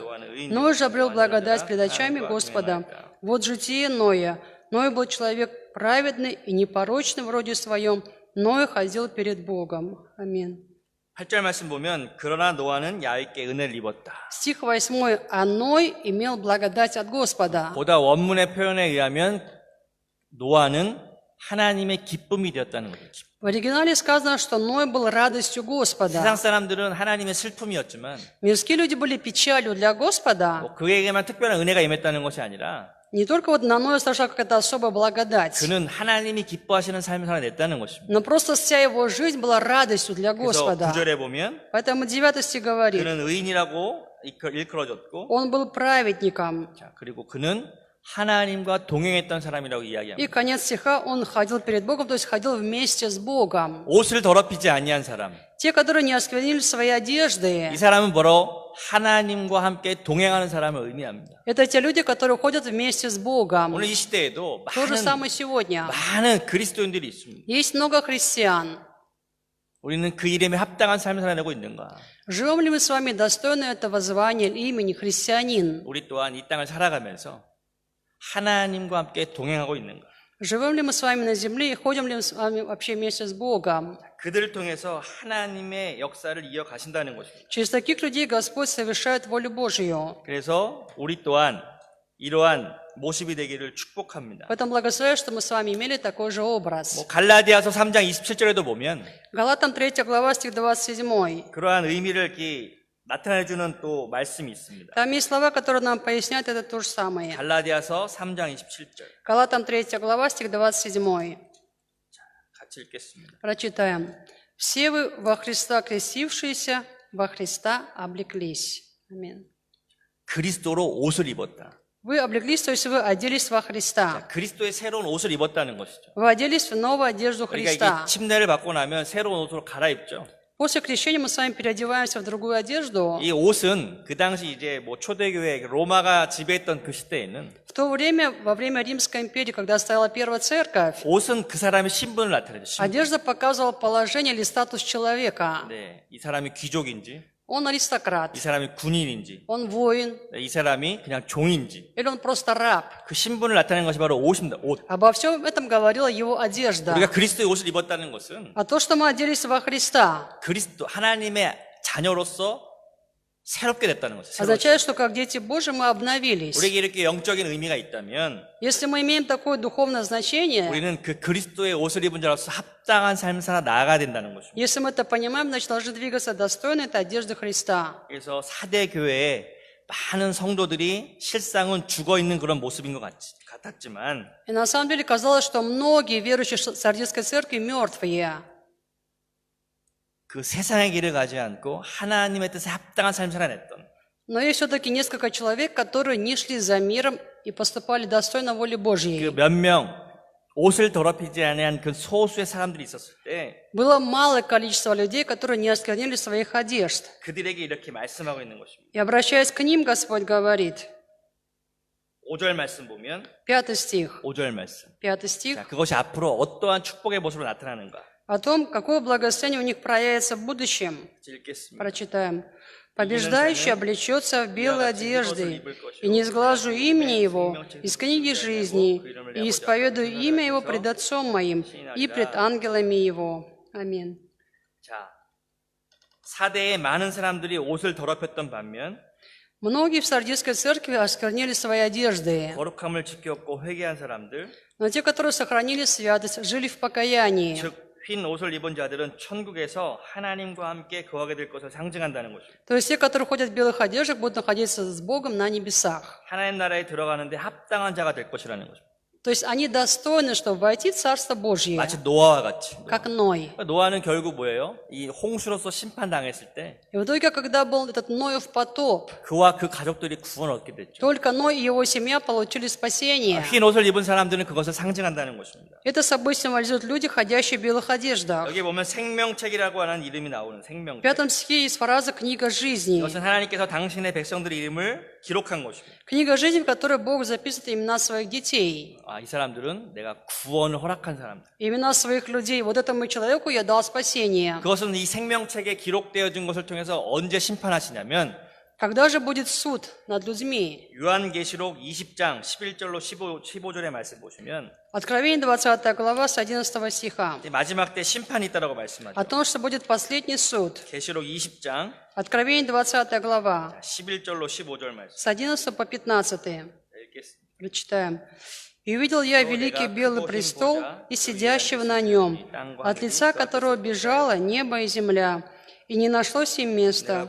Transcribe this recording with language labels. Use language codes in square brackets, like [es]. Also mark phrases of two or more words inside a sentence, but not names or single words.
[ru] Ной же обрел благодать пред очами Господа. Вот житие Ноя. Ной был человек праведный и непорочный в роде своем. Ной ходил перед Богом». Аминь. [ko] 8절 말씀 보면 그러나 노아는 야훼께 은혜를 입었다. [ru] Стих 8. «А Ной имел благодать от Господа». [ko] 보다 원문의 표현에 의하면 노아는 하나님의 기쁨이 되었다는 거죠. [ru] В оригинале сказано, что Ной был радостью Господа. [ko] 세상 사람들은 하나님의 슬픔이었지만 [ru] Мирские люди были печалью для Господа. [ko] 그에게만 특별한 은혜가 임했다는 것이 아니라 [ru] Не только вот на Ноя сошла какая-то особая благодать, [ko] 그는 하나님이 기뻐하시는 삶을 살아냈다는 것입니다. [ru] но просто вся его жизнь была радостью для [ko] 그래서 [ru] Господа. [ko] 9절에 보면 [ru] Поэтому 9 стих говорит, [ko] 그는 의인이라고 일컬어졌고 [ru] он был праведником. [ko] 자, 그리고 그는 하나님과 동행했던 사람이라고 [ru] И [ko] 이야기합니다. [ru] конец стиха, он ходил перед Богом, то есть ходил вместе с Богом. [ko] 옷을 더럽히지 아니한 사람. [ru] Те, которые не осквернили свои одежды, [ko] 이 사람은 뭐로 하나님과 함께 동행하는 사람을 의미합니다. [ru] это те люди, которые ходят вместе с Богом. [ko] 오늘 이 시대에도 [ru] То же самое сегодня. [ko] 많은 그리스도인들이 있습니다. [ru] Есть много христиан. [ko] 우리는 그 이름에 합당한 삶을 살아내고 있는가? [ru] Живем ли мы с вами достойно этого звания или имени христианин? [ko] 우리 또한 이 땅을 살아가면서 하나님과 함께 동행하고 있는가? [ru] Живем ли мы с вами на земле и ходим ли мы с вами вообще вместе с Богом? [ko] 그들을 통해서 하나님의 역사를 이어가신다는 것입니다. [ru] Через таких людей Господь совершает волю Божью. [ko] 그래서 우리 또한 이러한 모습이 되기를 축복합니다. [ru] Поэтому благословляю, что мы с вами имели такой же образ. [ko] 갈라디아서 3장 27절에도 보면 [ru] Галатам 3 глава, стих 27. [ko] 그러한 의미를 이렇게 나타내주는 또 말씀이 있습니다. [ru] Там есть слова, которые нам поясняют это то же самое. [ko] 갈라디아서 3장 27절 [ru] Галатам 3 глава, стих 27. [ko] 같이 읽겠습니다. [ru] Прочитаем. «Все вы во Христа крестившиеся, во Христа облеклись». Аминь. [ko] 그리스도로 옷을 입었다. [ru] Вы облеклись, то есть вы оделись во Христа. [ko] 그리스도의 새로운 옷을 입었다는 것이죠. [ru] Вы оделись в новую одежду [ko] 그러니까 [ru] Христа. [ko] 이게 침례를 받고 나면 새로운 옷으로 갈아입죠. [ru] После крещения мы с вами переодеваемся в другую одежду. [ko] 이 옷은 그 당시 이제 초대교회 로마가 지배했던 그 시대에는 [ru] В то время, во время Римской империи, когда стояла первая церковь, [ko] 옷은 그 사람의 신분을 나타내죠. 신분. [ru] одежда показывала положение или статус человека. [ko] 네, 이 사람이 귀족인지, [ru] Он аристократ, [ko] 이 사람이 군인인지, [ru] он воин, [ko] 이 사람이 그냥 종인지, [ru] или он просто раб. [ko] 그 신분을 나타내는 것이 바로 옷입니다. 옷. [ru] Обо всем этом говорила его одежда. [ko] 우리가 그리스도의 옷을 입었다는 것은 [ru] А то, что мы оделись во Христа, [ko] 그리스도 하나님의 자녀로서 새롭게 됐다는 것이에요. [ru] означает, что как дети Божьи мы обновились. [ko] 우리에게 이렇게 영적인 의미가 있다면 [ru] Если мы имеем такое духовное значение, [ko] 우리는 그 그리스도의 옷을 입은 자로서 합당한 삶을 살아 나아가야 된다는 것입니다. [ru] если мы это понимаем, значит, должны двигаться достойно этой одежды Христа. [ko] 그래서 사대 교회에 많은 성도들이 실상은 죽어 있는 그런 모습인 것 같았지만 [ru] И на самом деле казалось, что многие верующие Сардийской церкви мертвые. [ko] 그 세상의 길을 가지 않고 하나님의 뜻에 합당한 삶을 살아냈던 [ru] Но есть все-таки несколько человек, которые не шли за миром и поступали достойно воли [ko] 그 [ru] Божьей. [ko] 몇 명 옷을 더럽히지 않은 그 소수의 사람들이 있었을 때 [ru] Было малое количество людей, которые не осквернили своих одежд. [ko] 그들에게 이렇게 말씀하고 있는 것입니다. [ru] И обращаясь к ним, Господь говорит, [ko] 5절 말씀 보면 [ru] 5 стих, [ko] 5절 말씀. [ru] 5 стих, [ko] 자, 그것이 앞으로 어떠한 축복의 모습으로 나타나는가? [ru] о том, какое благословение у них проявится в будущем. [ko] 읽겠습니다. [ru] Прочитаем. «Побеждающий облечется в белые одежды, и не сглажу имени его из книги жизни, и исповедую имя его пред Отцом моим и пред ангелами его». Аминь. [ko] 자, 사대에 많은 사람들이 옷을 더럽혔던 반면 [ru] Многие в Сардийской церкви осквернили свои одежды, [ko] 거룩함을 지켰고 회개한 사람들, [ru] но те, которые сохранили святость, жили в покаянии. [ko] 즉 흰 옷을 입은 자들은 천국에서 하나님과 함께 거하게 될 것을 상징한다는 것입니다. [ru] То есть те, которые ходят в белых одеждах, будут находиться с Богом на небесах. [ko] 하나님 나라에 들어가는데 합당한 자가 될 것이라는 것입니다. [ru] То есть они достойны, чтобы войти в Царство Божье, [ko] 마치 노아와 같이. [ru] как Ной. [ko] 노아는 결국 뭐예요? 이 홍수로서 심판당했을 때 [ru] И в итоге, когда был этот Ноев потоп, [ko] 그와 그 가족들이 구원 얻게 됐죠. [ru] только Ной и его семья получили спасение. [ko] 흰 옷을 입은 사람들은 그것을 상징한다는 것입니다. [ru] Это собой символизирует люди, ходящие в белых одеждах. [ko] 여기 보면 생명책이라고 하는 이름이 나오는 [ru] В [ko] 생명책. [ru] 5 стихе есть фраза «Книга жизни». [ko] 이것은 하나님께서 당신의 백성들의 이름을 기록한 것입니다. [ru] Книга жизни, в которой Бог записывает имена своих детей, 이 사람들은 내가 구원을 허락한 사람들. имена своих людей. Вот этому человеку я дал спасение. [ko] 그것은 이 생명책에 기록되어진 것을 통해서 언제 심판하시냐면 [ru] Когда же будет суд над людьми? [ko] 요한계시록 20장 11절로 15절의 말씀 보시면 [ru] Откровение 20 глава с 11 стиха. [ko] 이제 마지막 때 심판이 있다라고 말씀하죠. [ru] О том, что будет последний суд. [ko] 계시록 20장 [ru] Откровение 20 глава [ko] 11절로 15절 말씀 [ru] с 11 по 15. [ko] 읽겠습니다. [ru] Прочитаем. «И увидел я великий белый престол и сидящего на нем, от лица которого бежало небо и земля, и не нашлось им места.